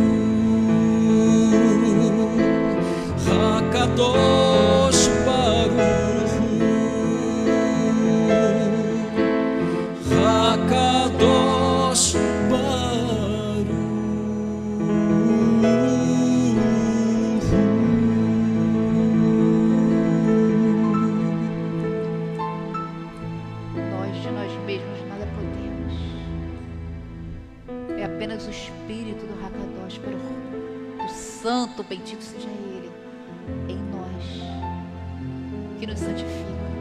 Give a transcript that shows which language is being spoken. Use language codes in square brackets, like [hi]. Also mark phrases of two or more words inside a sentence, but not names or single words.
[he] הקדוש ברוך הוא, הקדוש ברוך הוא. [pt] Nós de nós mesmos nada podemos. É apenas o Espírito do [he] הקדוש ברוך הוא, [pt] do Santo, bendito seja Ele, em nós, que nos santifica.